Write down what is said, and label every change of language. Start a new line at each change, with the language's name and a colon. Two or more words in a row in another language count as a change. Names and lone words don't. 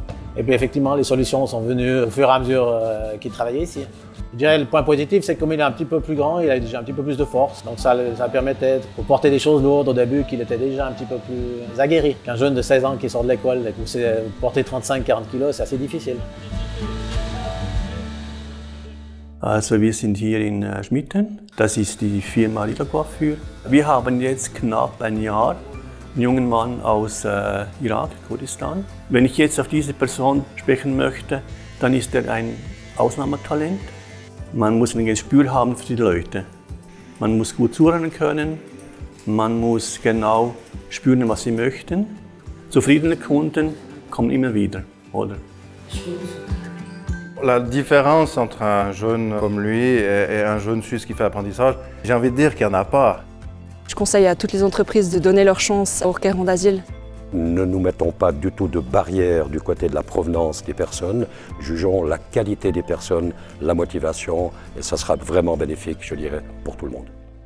French: Et puis effectivement, les solutions sont venues au fur et à mesure qu'il travaillait ici. Je dirais le point positif, c'est que comme il est un petit peu plus grand, il a déjà un petit peu plus de force. Donc ça permettait de porter des choses lourdes au début qu'il était déjà un petit peu plus aguerri. Qu'un jeune de 16 ans qui sort de l'école, porter 35-40 kilos, c'est assez difficile.
German: Also wir sind hier in Schmitten. Das ist die Firma Coiffure. Wir haben jetzt knapp ein Jahr einen jungen Mann aus Irak, Kurdistan. Wenn ich jetzt auf diese Person sprechen möchte, dann ist er ein Ausnahmetalent. Man muss ein Gespür haben für die Leute. Man muss gut zuhören können. Man muss genau spüren, was sie möchten. Zufriedene Kunden kommen immer wieder, oder?
French: La différence entre un jeune comme lui et un jeune Suisse qui fait l'apprentissage, j'ai envie de dire qu'il n'y en a pas. Je conseille à toutes les entreprises de donner leur chance aux requérants d'asile. Ne nous mettons pas du tout de barrière du côté de la provenance des personnes, jugeons la qualité des personnes, la motivation, et ça sera vraiment bénéfique, je dirais, pour tout le monde.